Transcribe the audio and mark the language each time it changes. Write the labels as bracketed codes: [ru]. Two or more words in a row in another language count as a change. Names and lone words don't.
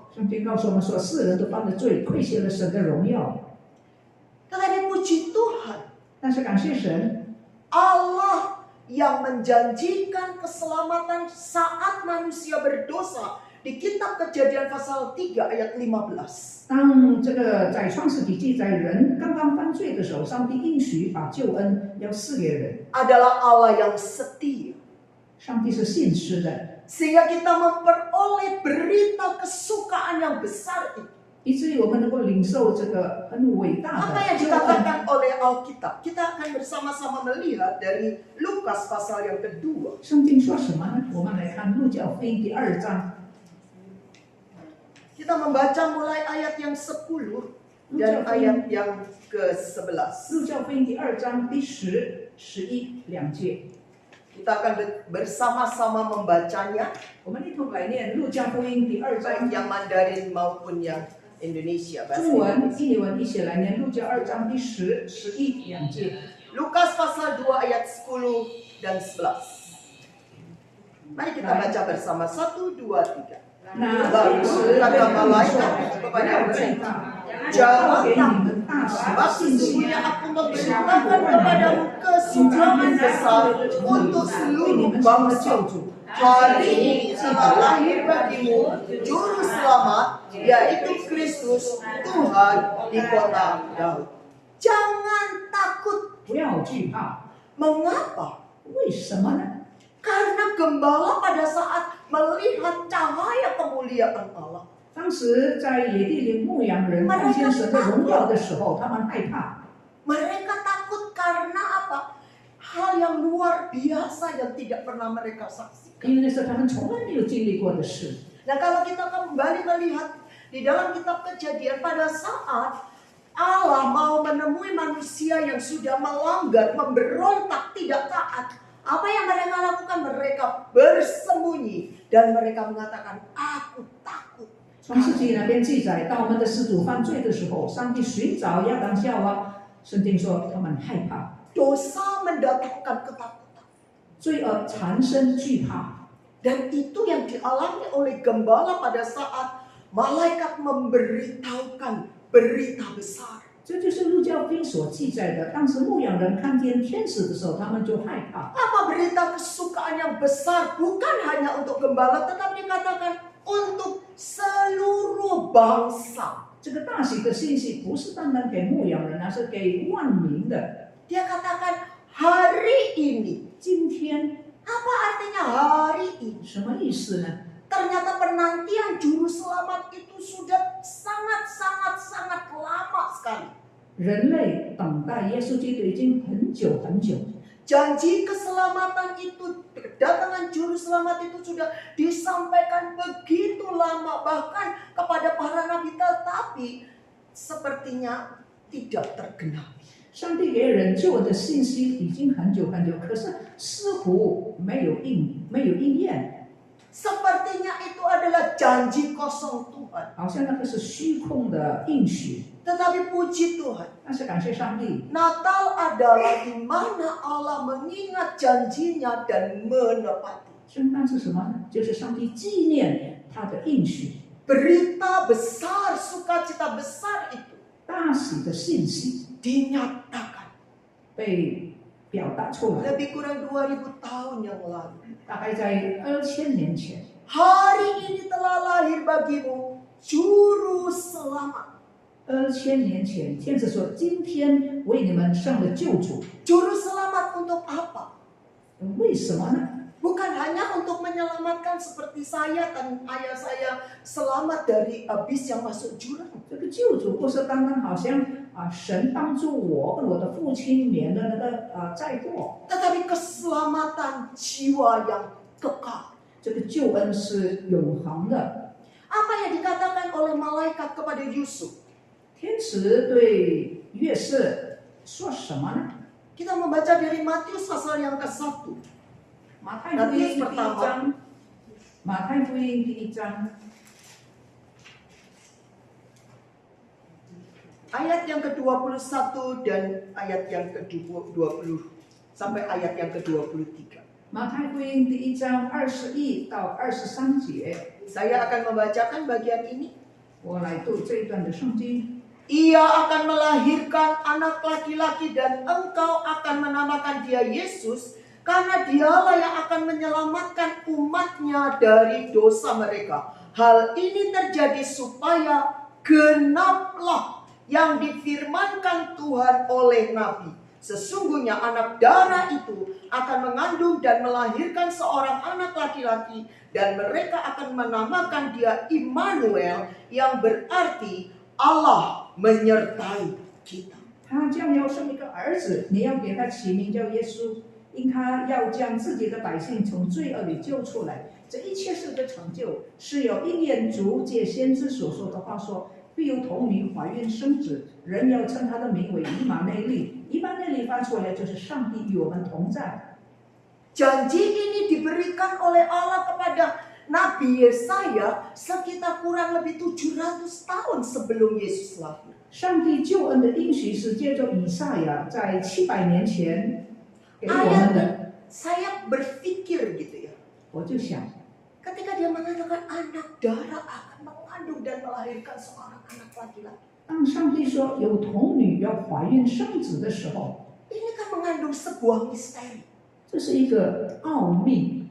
[zh] 圣经告诉我们说，世人都犯了罪，亏欠了神的荣耀。 [id] Tetapi puji Tuhan, [zh] 但是感谢神， [id] Allah yang menjanjikan keselamatan saat manusia berdosa di kitab Kejadian pasal 3 ayat 15. [zh] 当这个在创世纪记载人刚刚犯罪的时候，上帝应许把救恩要赐给人。 [id] Adalah Allah yang setia. [zh] 上帝是信实的， [id] Sehingga kita memperoleh berita kesukaan yang besar itu. [zh] 以至于我们能够领受这个很伟大 [id] Apa yang [zh] 的救恩。 [id] dikatakan oleh Alkitab? Kita akan bersama-sama melihat dari Lukas pasal yang kedua. [zh] 圣经说什么呢？我们来看路加福音第2章。 [id] Kita membaca mulai ayat yang 10 dan ayat yang ke-11. [zh] 路加福音第2章第10、11两节， [id] Kita akan bersama-sama membacanya, [zh] 我们一同来念路加福音第2 [id] baik [zh] 章 [id] yang Mandarin maupun yang Indonesia. Bahasa [zh] 中文、 [id] Indonesia. [zh] 印尼文一起来念路加2章第10、11两节。 [id] Lukas pasal 2 ayat 10 dan 11. Mari kita baca bersama. 1, 2, 3. [zh] 那 [id] Lalu [zh] 天使 [id] kata [zh] 对你们 [id] malaikat [zh] 说： [id] kepada [zh] 不要害 [id] mereka, [zh] 怕， [id] jangan [zh] 给你 [id] takut. [zh] 们大喜 [id] Sebab [zh] 的信息。 [id] sesungguhnya aku memberitakan kepadamu kesukaan besar untuk seluruh bangsa. Hari ini telah lahir bagimu juru selamat, yaitu Kristus Tuhan di kota Daud. Jangan takut. [zh] 不要惧怕， [id] Mengapa? [zh] 为什么呢？ [id] Karena gembala pada saat melihat cahaya kemuliaan Allah. [zh] 当时在野地里牧羊人看见神的荣耀的时候，他们害怕。 [id] Mereka takut karena apa? Hal yang luar biasa yang tidak pernah mereka saksikan. [zh] 因为那是他们从来没有经历过的事。 [id] Nah, kalau kita kembali melihat di dalam kitab Kejadian, pada saat Allah mau menemui manusia yang sudah melanggar, memberontak, tidak taat, apa yang mereka lakukan? Mereka bersembunyi dan mereka mengatakan, aku takut. [zh] 创世纪那边记载，当我们的始祖犯罪的时候，上帝寻找亚当夏娃，圣经说他们害怕， [id] Dosa mendatangkan ketakutan. [zh] 罪恶产生惧怕。 [id] Dan itu yang dialami oleh gembala pada saat malaikat memberitahukan berita besar. [zh] 这就是路加福音所记载的。当时牧羊人看见天使的时候，他们就害怕。 [id] Apa berita kesukaan yang besar? Bukan hanya untuk gembala, tetapi dikatakan untuk seluruh bangsa. [zh] 这个大喜的信息不是单单给牧羊人，而是给万民的。 [id] Dia katakan hari ini. [zh] 今天 [id] Apa artinya hari ini? [zh] 什么意思呢？ [id] Ternyata penantian juru selamat itu sudah sangat lama sekali. [zh] 人类等待耶稣基督已经很久很久。 [id] Janji keselamatan itu, kedatangan juru selamat itu sudah disampaikan begitu lama bahkan kepada para nabi, tetapi sepertinya tidak tergenapi. [zh] 上帝给人救的信息已经很久很久，可是似乎没有应验， [id] Sepertinya itu adalah janji kosong Tuhan. [zh] 好像那个是虚空的应许。 [id] Tetapi puji Tuhan, [zh] 但是感谢上帝， [id] Natal adalah di mana Allah mengingat janjinya dan menepati. [zh] 圣诞是什么呢？就是上帝纪念他的应许， [id] Berita besar, sukacita besar itu [zh] 大喜的信息 [id] dinyatakan [zh] 被表达出来。 [id] lebih kurang 2000 tahun yang lalu. [zh] 大概在2000年前， [id] Hari ini telah lahir bagimu juru selamat. [zh] 2000 年前，天使说：“今天为你们生了救主。 [id] Juru selamat untuk apa? ” [zh] 为什么呢？ [id] Bukan hanya untuk menyelamatkan seperti saya dan ayah saya selamat dari bis yang masuk jurang. [zh] 这个救主不是单单好像神帮助我跟我的父亲免了那个灾祸， [id] Tetapi keselamatan jiwa yang kekal. [zh] 这个救恩是永恒的。 [id] Apa yang dikatakan oleh malaikat kepada Yusuf? [zh] 天使对约瑟说什么呢？ [id] Kita membaca dari Matius pasal yang ke-1. [zh] 马太福音第1章，马太福音第1章 [id] Ayat yang ke-21 dan ayat yang ke-20 sampai ayat yang ke-23. [zh] 马太福音第1章21到23节， [id] Saya akan membacakan bagian ini. [zh] 我来读这一段的圣经。 [id] Ia akan melahirkan anak laki-laki dan engkau akan menamakan dia Yesus, karena dialah yang akan menyelamatkan umatnya dari dosa mereka. Hal ini terjadi supaya genaplah yang difirmankan Tuhan oleh Nabi. Sesungguhnya anak darah itu akan mengandung dan melahirkan seorang anak laki-laki, dan mereka akan menamakan dia Immanuel, yang berarti Allah menyertai kita. [zh] 他将要生一个儿子，你要给他起名叫耶稣，因他要将自己的百姓从罪恶里救出来。这一切事的成就，是有应验主借先知所说的话说：必有童女怀孕生子，人要称他的名为以马内利。以马内利翻出来就是上帝与我们同在。 [id] Janji ini diberikan oleh Allah kepada Nabi Yesaya sekitar kurang lebih 700 tahun sebelum Yesus lahir. [zh] 上帝救恩的应许是借着以赛亚在700年前给我们 [id] Ayat [zh] 的。 [id] saya berpikir gitu ya. [zh] 我就想， [id] Ketika dia mengatakan anak darah akan mengandung dan melahirkan seorang anak laki-laki. [zh] 当上帝说有童女要怀孕生子的时候， [id] Ini kan mengandung sebuah misteri. [zh] 这是一个奥秘。